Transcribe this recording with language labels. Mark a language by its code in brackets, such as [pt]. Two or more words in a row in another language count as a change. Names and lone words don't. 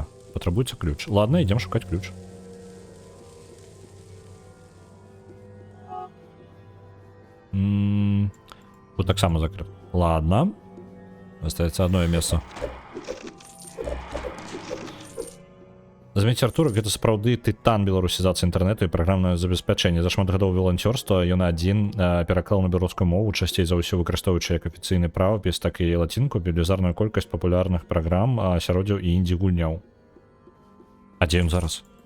[ru] Потребуется ключ. Ладно, идем шукать ключ. Вот так само закрыт. Ладно. Остается одно место. Заметьте, [be] Артур, гэта сапраўды тытан беларусізацыі інтэрнэту і праграмнае забеспячэнне. За шмат гадоў валанцёрства ён адзін пераклаў на беларускую мову, часцей за ўсё выкарыстоўваючы як афіцыйны правапіс, так і лацінку, велізарную колькасць папулярных праграм, асяроддзяў і індзі-гульняў. А дзе ён зараз?